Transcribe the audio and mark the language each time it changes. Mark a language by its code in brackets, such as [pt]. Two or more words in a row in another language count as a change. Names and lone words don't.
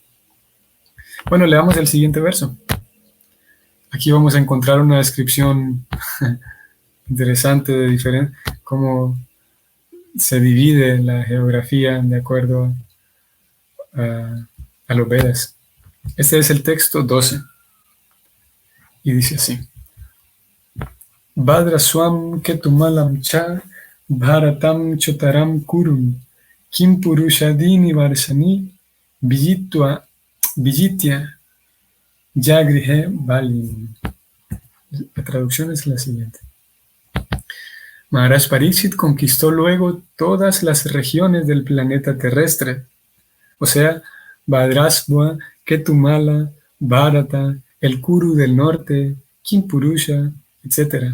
[es] Bueno, leamos el siguiente verso. Aquí vamos a encontrar una descripción interesante de cómo se divide la geografía de acuerdo a los Vedas. Este es el texto 12 y dice así: [sa] Badraswam ketumalam cha bharatam chotaram kurum kim purushadini varsani vijitya yagrihe balim. [es] La traducción es la siguiente. Maharaj Pariksit conquistó luego todas las regiones del planeta terrestre, o sea, Bhadrasva, Ketumala, Bharata, el Kuru del norte, Kimpurusha, etc.